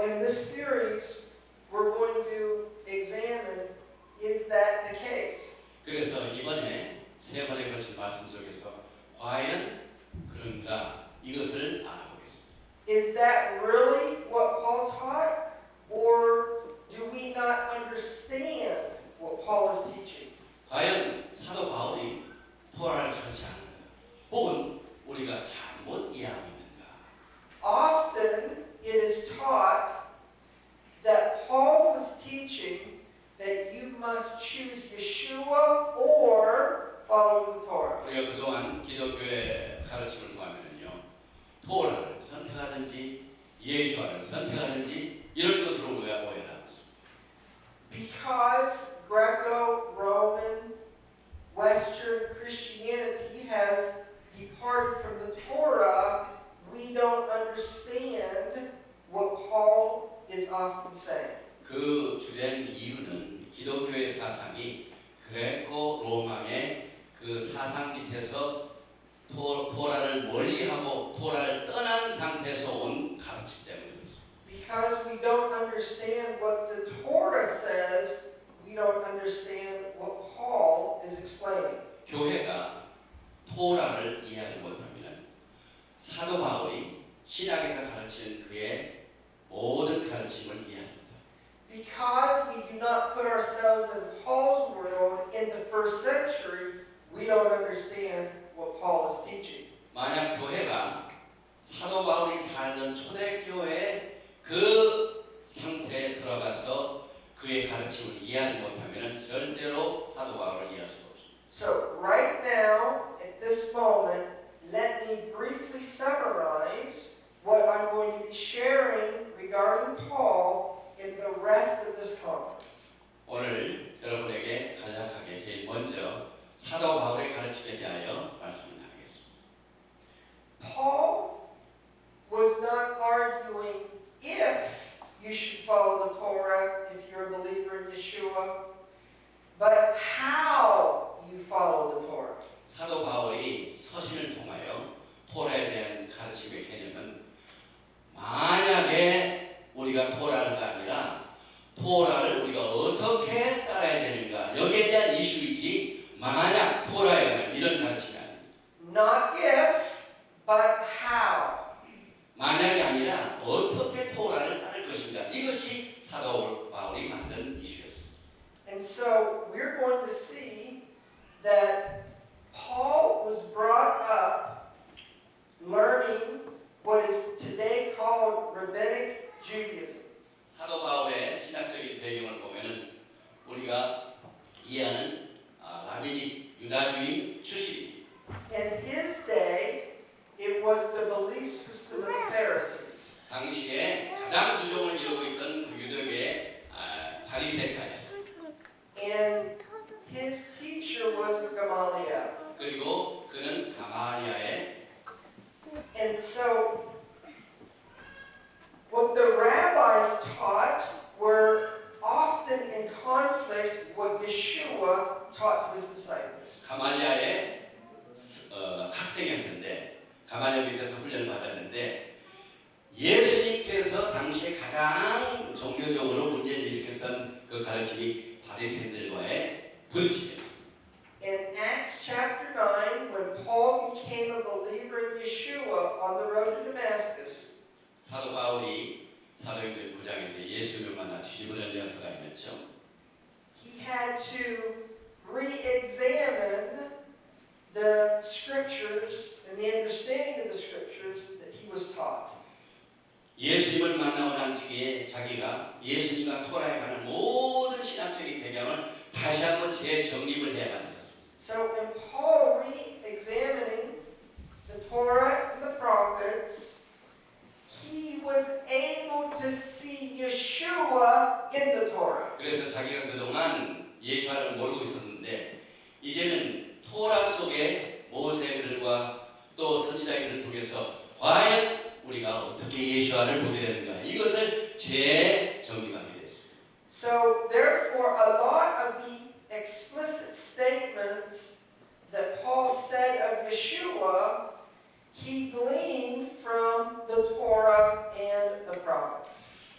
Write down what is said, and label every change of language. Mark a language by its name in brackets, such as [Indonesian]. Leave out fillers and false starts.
[English] this series, we're going to examine, is that the case? [Korean] 그래서 이번에 세 번에 걸친 말씀 속에서 과연 그런가 이것을 알아보겠습니다. [English] Is that really what Paul taught? Or do we not understand what Paul is teaching? [Korean] 과연 사도 바울이 토라를 가르치 않는가? 혹은 우리가 잘못 이해하고 있는가? [English] Often it is taught that Paul was teaching that you must choose Yeshua or follow the Torah. [Korean] 우리가 그동안 기독교의 가르침을 보면은요, 토라를 선택하든지 예수와를 선택하든지 이런 것으로 우리가 오해를 하고 있습니다. [English] Because Greco-Roman Western Christianity has departed from the Torah, we don't understand what Paul is often saying. [Korean] 그 주된 이유는 기독교의 사상이 그레코 로마의 그 사상 밑에서 토라를 멀리하고 토라를 떠난 상태에서 온 가르침 때문에 그렇습니다. [English] Because we don't understand what the Torah says, we don't understand what Paul is explaining. [Korean] 교회가 토라를 이해하지 못하면 사도 바울이 신약에서 가르치는 그의 모든 가르침을 이해합니다. [English] Because we do not put ourselves in Paul's world in the first century, we don't understand what Paul is teaching. [Korean] 만약 교회가 사도 바울이 살던 초대교회의 그 상태에 들어가서 그의 가르침을 이해하지 못하면 절대로 사도 바울을 이해할 수가 없습니다. [English] So right now, at this moment, let me briefly summarize what I'm going to be sharing regarding Paul in the rest of this conference. [Korean] 오늘 여러분에게 간략하게 제일 먼저 사도 바울의 가르침에 대하여 말씀을 나누겠습니다. [English] Paul was not arguing if you should follow the Torah if you're a believer in Yeshua, but how you follow the Torah. [Korean] 사도 바울이 서신을 통하여 토라에 대한 가르침의 개념은 만약에 우리가 토라가 아니라 토라를 우리가 어떻게 따라야 되는가 여기에 대한 이슈이지 만약 토라에 관한 이런 가르침이 아닙니다. [English] Not if, but how. [Korean] 만약이 아니라 어떻게 토라를 따를 것인가 이것이 사도 바울이 만든 이슈였습니다. [English] And so we're going to see that Paul was brought up learning what is today called Rabbinic Judaism. [Korean] 사도 바울의 신학적인 배경을 보면은 우리가 이해하는 라비닉 유다주의 출신입니다. [English] In his day, it was the belief system of the Pharisees. [Korean] 당시에 가장 주종을 이루고 있던 그 유대교의 바리새파였습니다. [English] And his teacher was Gamaliel. [Korean] 그리고 그는 가마리아의 [English] And so what the rabbis taught were often in conflict with what Yeshua taught to his disciples. [Korean] 가마리아의 학생이었는데 가마리아 밑에서 훈련을 받았는데 예수님께서 당시에 가장 종교적으로 문제를 일으켰던 그 가르침이 바리새인들과의 부딪힘이었습니다. [English] In Acts chapter 9, when Paul became a believer in Yeshua on the road to Damascus, [Korean] 사도 바울이 사도행전 9장에서 예수님을 만나 뒤집어진 역사가 있었죠. [English] he had to re-examine the scriptures and the understanding of the scriptures that he was taught. [Korean] 예수님을 만나고 난 뒤에 자기가 예수님과 토라에 관한 모든 신학적인 배경을 다시 한번 재정립을 해야만 했었습니다. [English] So in Paul re-examining the Torah and the prophets, he was able to see Yeshua in the Torah. [Korean] 그래서 자기가 그동안 예수를 모르고 있었는데 이제는 토라 속에 모세의 글과 또 선지자의 글을 통해서 과연 우리가 어떻게 예수를 보게 되는가 이것을 재정립하게 됐습니다. [English] So therefore, a lot of the explicit statements that Paul said of Yeshua, he gleaned from the Torah and the prophets.